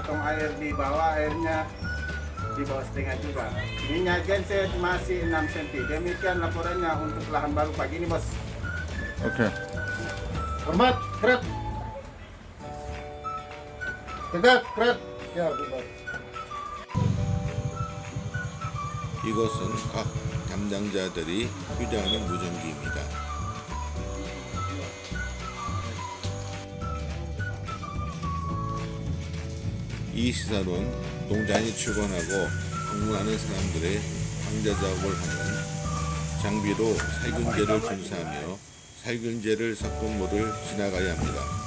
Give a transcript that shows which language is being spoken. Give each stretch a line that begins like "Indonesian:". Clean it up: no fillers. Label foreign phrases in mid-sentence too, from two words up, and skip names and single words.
Indonesian: Tong air di bawah, airnya di bawah setengah juga. Minyak genset masih 6 cm. Demikian laporannya untuk lahan baru pagi ini, Bos. Oke. Hormat, gerak. Tegak, gerak. Ya, bubar.
Korean: 이것은 각 담당자들이 휴대하는 무전기입니다. 이 시사는 농장에 출근하고 방문하는 사람들의 방자 작업을 하는 장비로 살균제를 분사하며 살균제를 섞은 물을 지나가야 합니다.